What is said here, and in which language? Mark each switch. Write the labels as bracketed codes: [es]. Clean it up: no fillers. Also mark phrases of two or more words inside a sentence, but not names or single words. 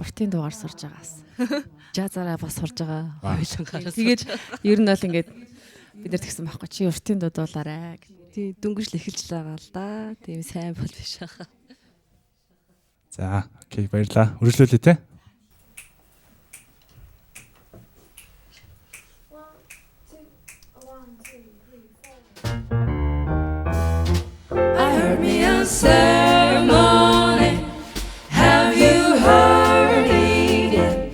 [mn] Уртын дуугаар сурж байгаас. Жазаараа бас сурж байгаа. Хоёулангаар. Тэгээд ер нь бол ингээд бид нар тэгсэн байхгүй чи уртын дуу дуулаарай. Тий дөнгөж л эхэлж байгаа л да. Тийм сайн бол биш хаа. За, окей, баярлаа. Үргэлжлүүлээ те. [en] I heard me a sermon. Have you heard it yet?